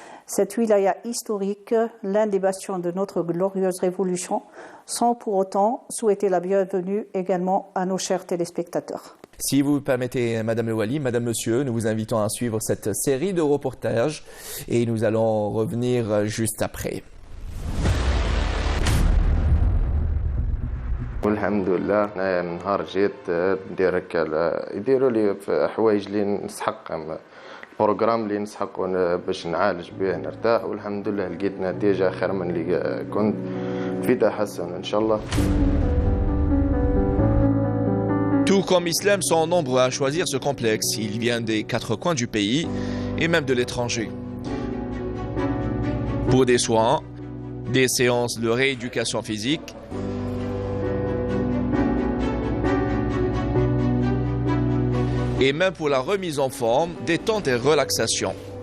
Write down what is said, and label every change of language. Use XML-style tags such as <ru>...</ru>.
<fr>Cette wilaya historique, l'un des bastions de notre glorieuse révolution, sans pour autant souhaiter la bienvenue également à nos chers téléspectateurs. Si vous permettez, Madame Le Wali, Madame, Monsieur, nous vous invitons à suivre cette série de reportages et nous allons revenir juste après.</fr> <ar>والحمد لله أنا من نهار جيت ندير هكا يديروا لي في حوايج اللي نسحق البروغرام اللي نسحق باش نعالج به نرتاح والحمد لله لقيت نتيجة خير من اللي كنت في تحسن إن شاء الله.</ar> <fr>Tout comme Islam sont nombreux à choisir ce complexe. Il vient des quatre coins du pays et même de l'étranger. Pour des soins, des séances de rééducation physique, et même pour la remise en forme, détente et relaxation.</fr>